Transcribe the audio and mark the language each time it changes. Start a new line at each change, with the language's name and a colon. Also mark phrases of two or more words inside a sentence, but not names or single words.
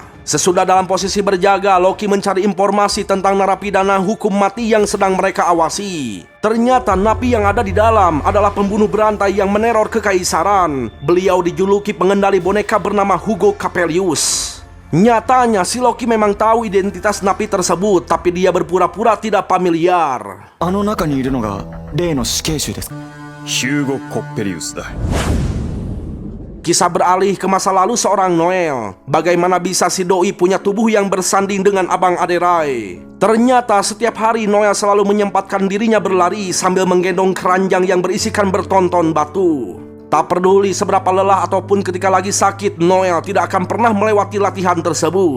Indonesian: Sesudah dalam posisi berjaga, Loki mencari informasi tentang narapidana hukum mati yang sedang mereka awasi. Ternyata napi yang ada di dalam adalah pembunuh berantai yang meneror kekaisaran. Beliau dijuluki pengendali boneka bernama Hugo Capelius. Nyatanya si Loki memang tahu identitas napi tersebut, tapi dia berpura-pura tidak familiar.
Japanese: あの中にいるのが例の死刑囚です。ヒューゴ・コッペリウスだ。
Indonesian: Kisah beralih ke masa lalu seorang Noel. Bagaimana bisa si doi punya tubuh yang bersanding dengan Abang Aderai? Ternyata setiap hari Noel selalu menyempatkan dirinya berlari sambil menggendong keranjang yang berisikan bertonton batu. Tak peduli seberapa lelah ataupun ketika lagi sakit, Noel tidak akan pernah melewati latihan tersebut.